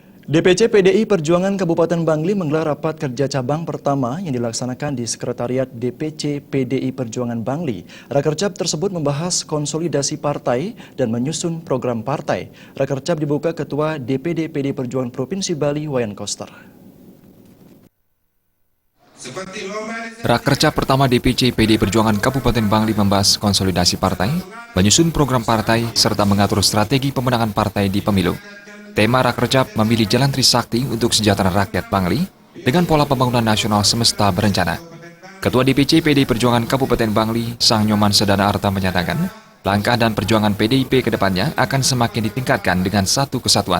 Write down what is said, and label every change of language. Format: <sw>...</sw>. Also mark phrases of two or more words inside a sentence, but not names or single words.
<id>DPC PDI Perjuangan Kabupaten Bangli menggelar rapat kerja cabang pertama yang dilaksanakan di Sekretariat DPC PDI Perjuangan Bangli. Rakercap tersebut membahas konsolidasi partai dan menyusun program partai. Rakercap dibuka Ketua DPD PDI Perjuangan Provinsi Bali, Wayan Koster. Rakercap pertama DPC PDI Perjuangan Kabupaten Bangli membahas konsolidasi partai, menyusun program partai, serta mengatur strategi pemenangan partai di pemilu. Tema Rakercap memilih jalan Trisakti untuk kesejahteraan rakyat Bangli dengan pola pembangunan nasional semesta berencana. Ketua DPC PDI Perjuangan Kabupaten Bangli, Sang Nyoman Sedana Arta menyatakan, langkah dan perjuangan PDIP ke depannya akan semakin ditingkatkan dengan satu kesatuan.</id>